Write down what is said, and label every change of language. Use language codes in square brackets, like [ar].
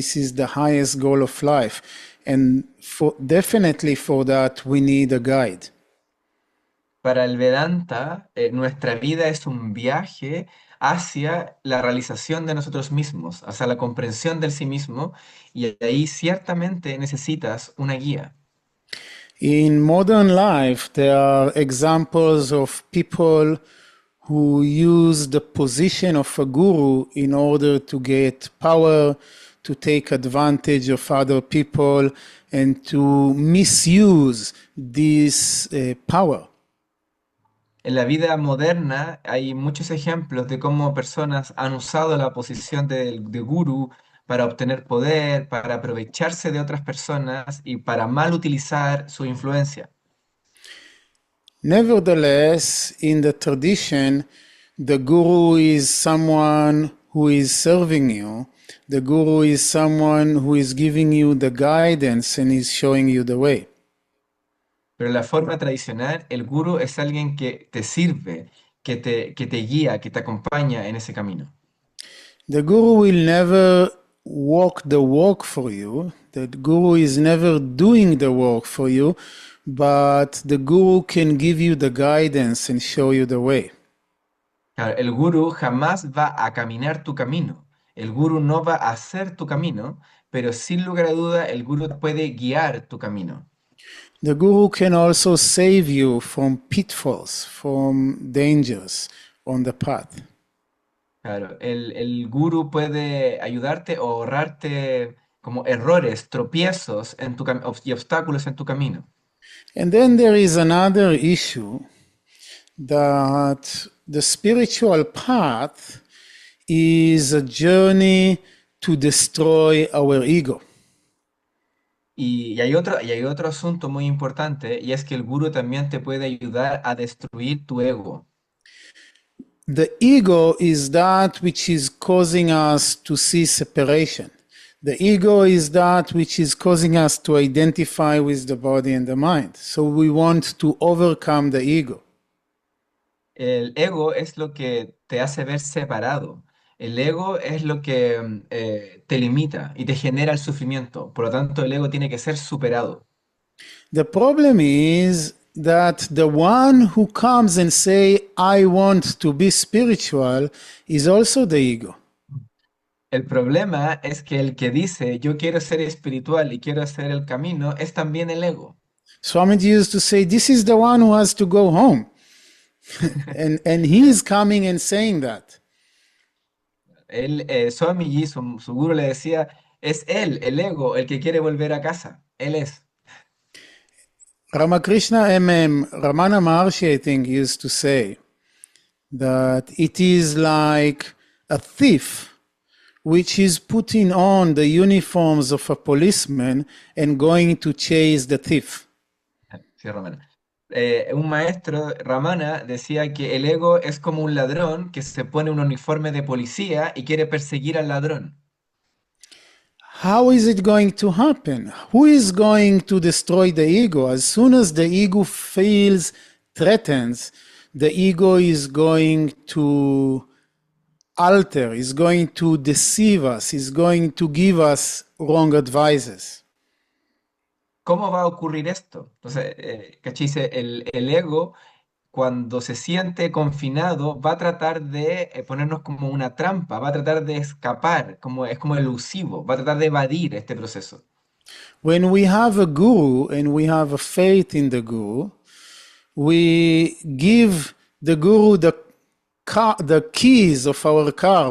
[en] This is the highest goal of life. And definitely for that, we need a guide. [es] Para el Vedanta, nuestra vida es un viaje hacia la realización de nosotros mismos, hacia la comprensión del sí mismo, y ahí ciertamente necesitas una guía. [en] In modern life, there are examples of people who use the position of a guru in order to get power, to take advantage of other people, and to misuse this power. [es] En la vida moderna hay muchos ejemplos de cómo personas han usado la posición de gurú para obtener poder, para aprovecharse de otras personas y para mal utilizar su influencia. [en] Nevertheless, in the tradition, the guru is someone who is serving you. The guru is someone who is giving you the guidance and is showing you the way. [es] Pero en la forma tradicional, el gurú es alguien que te sirve, que te guía, que te acompaña en ese camino. [en] The guru will never walk the walk for you. The guru is never doing the work for you, but the guru can give you the guidance and show you the way. [es] Claro, el gurú jamás va a caminar tu camino. El gurú no va a hacer tu camino, pero sin lugar a duda el gurú puede guiar tu camino. [en] The guru can also save you from pitfalls, from dangers on the path. [es] Claro, el gurú puede ayudarte o ahorrarte como errores, tropiezos y obstáculos en tu camino. [en] And then there is another issue that the spiritual path is a journey to destroy our ego. [es] Y hay otro asunto muy importante, y es que el gurú también te puede ayudar a destruir tu ego. [en] The ego is that which is causing us to see separation. The ego is that which is causing us to identify with the body and the mind. So we want to overcome the ego. [es] El ego es lo que te hace ver separado. El ego es lo que te limita y te genera el sufrimiento. Por lo tanto, el ego tiene que ser superado. [en] The problem is that the one who comes and say, I want to be spiritual, is also the ego. [es] El problema es que el que dice yo quiero ser espiritual y quiero hacer el camino es también el ego. [en] Swamiji used to say, this is the one who has to go home. and he is coming and saying that. [es] Swamiji, su guru le decía, es él, el ego, el que quiere volver a casa. Él es. [en] Ramakrishna Ramana Maharshi, I think, used to say that it is like a thief which is putting on the uniforms of a policeman and going to chase the thief. [es] Sí, Ramana. Un maestro, Ramana, decía que el ego es como un ladrón que se pone un uniforme de policía y quiere perseguir al ladrón. [en] How is it going to happen? Who is going to destroy the ego? As soon as the ego feels threatened, the ego is going to alter, is going to deceive us, is going to give us wrong advices. [es] ¿Cómo va a ocurrir esto? Entonces, ¿cachai? Dice, el ego, cuando se siente confinado, va a tratar de ponernos como una trampa, va a tratar de escapar, es como elusivo, va a tratar de evadir este proceso. [en] When we have a guru and we have a faith in the guru, we give the guru the keys of our car.